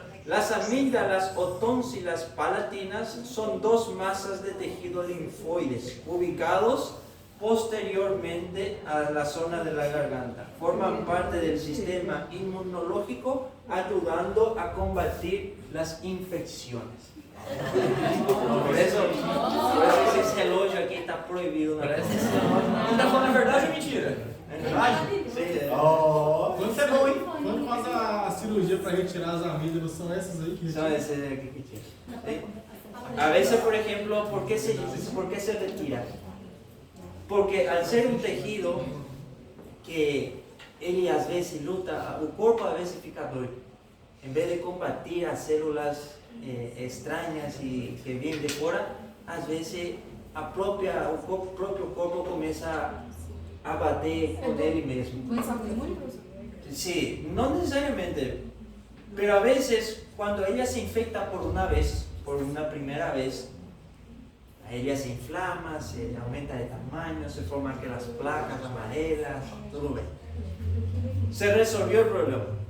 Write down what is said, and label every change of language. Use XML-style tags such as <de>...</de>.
<es>Las amígdalas o tónsilas palatinas son dos masas de tejido linfoides ubicados posteriormente a la zona de la garganta. Forman parte del sistema inmunológico, ayudando a combatir las infecciones.</es> <pt>Por eso esse relógio aqui está proibido. Não está falando a verdade ou mentira? É verdade? Quando bom, hein? Quando faz a cirurgia para retirar as amígdalas, são essas aí que São essas aqui que tira.</pt> <es>A veces, por ejemplo, ¿por qué se retira? Porque al ser un tejido que</es> <pt>ele às vezes luta, o corpo às vezes fica doido. Em vez de combatir as células</pt> <es>extrañas y que vienen de fuera,</es> <pt>às vezes o próprio corpo começa a bater</pt> <es>con él mismo. Sí, no necesariamente, pero a veces cuando ella se infecta por una primera vez, ella se inflama, se aumenta de tamaño, se forman aquellas placas amarelas, todo bien. Se resolvió el problema.</es>